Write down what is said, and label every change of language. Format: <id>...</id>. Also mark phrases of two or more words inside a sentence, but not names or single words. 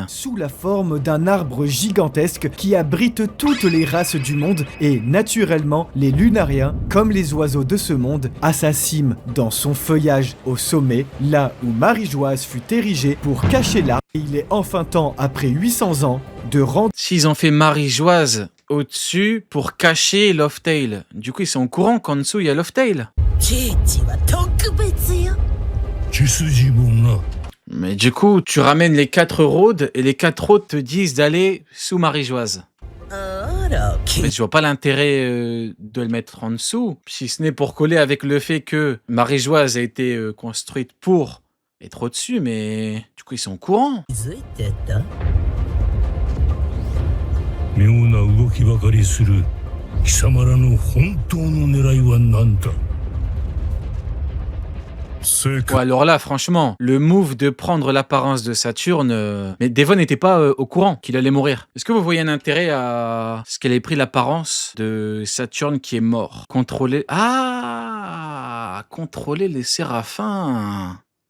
<fr>sous la forme d'un arbre gigantesque qui abrite toutes les races du monde et naturellement les Lunariens, comme les oiseaux de ce monde, à sa cime, dans son feuillage, au sommet, là où Marigeoise fut érigée pour cacher l'arbre. Il est enfin temps, après 800 ans, de rendre S'ils ont fait Marigeoise au-dessus pour cacher Laugh-Tale, du coup ils sont au courant qu'en dessous il y a Laugh-Tale.</fr> <ja>ケチは特別よ。血筋もな。</ja> <fr>Mais du coup, tu ramènes les 4 roads et les 4 roads te disent d'aller sous Marigeoise.</fr> <ja>あら、</ja> <fr>En OK fait, je vois pas l'intérêt de le mettre en dessous, si ce n'est pour coller avec le fait que Marie-Joise a été construite pour être au-dessus, mais du coup, ils sont au courant.</fr> <ja>気づいてた妙な動きばかりする貴様らの本当の狙いは何だ。正</ja> <fr>Ouais,</fr> <ja>解</ja> <fr>alors là, franchement, le move de prendre l'apparence de Saturne... Mais Devon n'était pas au courant qu'il allait mourir. Est-ce que vous voyez un intérêt à ce qu'elle ait pris l'apparence de Saturne qui est mort? Contrôler... Ah, contrôler les séraphins.</fr>